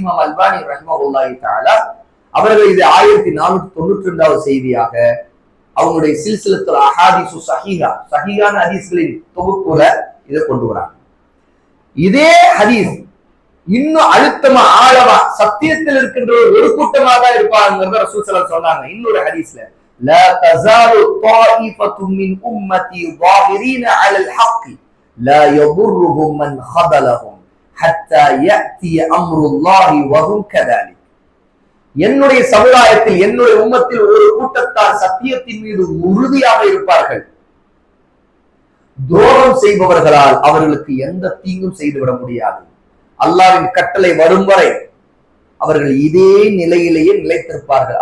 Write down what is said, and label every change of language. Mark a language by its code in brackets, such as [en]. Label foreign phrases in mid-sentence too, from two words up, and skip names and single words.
[ta] இமாம் அல்பானி [ar] رحمة الله تعالى [ta] அவர்கள் இது 1492வது செய்தியாக அவங்களுடைய சில்சிலத்துல் அஹாதீஸு ஸஹீஹா, ஸஹீஹான ஹதீஸ்களின் தொகுப்புல இதை கொண்டு வராங்க. இதே ஹதீஸ் இன்னும் அழுத்தமா ஆழமா சத்தியத்தில் இருக்கின்ற ஒரு கூட்டமாக தான் இருப்பாங்கிறத ரசூல் [ar] صلى الله عليه [ta] சொன்னாங்க. இன்னொரு ஹதீஸ்ல [ar] لا تزال طائفة من أمتي ظاهرين على الحق لا يضرهم من خذلهم حتى يأتي أمر الله وهم كذلك. [ta] என்னுடைய சமுதாயத்தில் என்னுடைய உம்மத்தில் ஒரு கூட்டத்தார் சத்தியத்தின் மீது உறுதியாக இருப்பார்கள். துரோகம் செய்பவர்களால் அவர்களுக்கு எந்த தீங்கும் செய்துவிட முடியாது. அல்லாஹ்வின் கட்டளை வரும் வரை அவர்கள் இதே நிலையிலேயே நிலைத்திருப்பார்கள்.